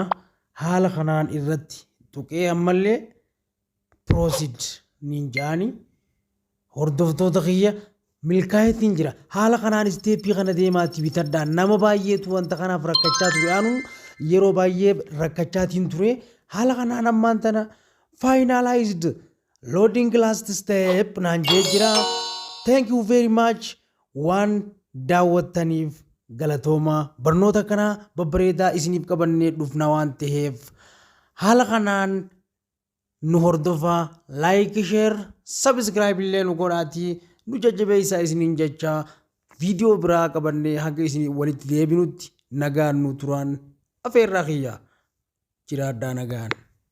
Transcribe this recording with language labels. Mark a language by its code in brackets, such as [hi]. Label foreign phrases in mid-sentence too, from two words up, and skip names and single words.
[om] Haala kanaan irratti tuqee ammallee proceed nin jaani. Hordoftoota kiyya milkaa'eetiin jira. Haala kanaan steepii kana deemaatti bitadhaa. Nama baay'eetu wanta kanaaf rakkachaa ture. Anu yeroo baay'ee rakkachaatiin ture. Haala kanaan ammaan tana [en] finalized loading last step [om] naan jee jira. [en] Thank you very much [om] waan daawwattaniif galatooma. Barnoota kana babbareedaa isiniif qabannee dhufna waan ta'eef haala kanaan nu hordofaa. [en] Like share subscribe [om] illee nu godhaatii nu jajjabeessaa isiniin jecha viidiyoo biraa qabannee hanga isinii walitti deebinutti nagaan nu turaan afeerraa kiyya jiraadhaa nagaan.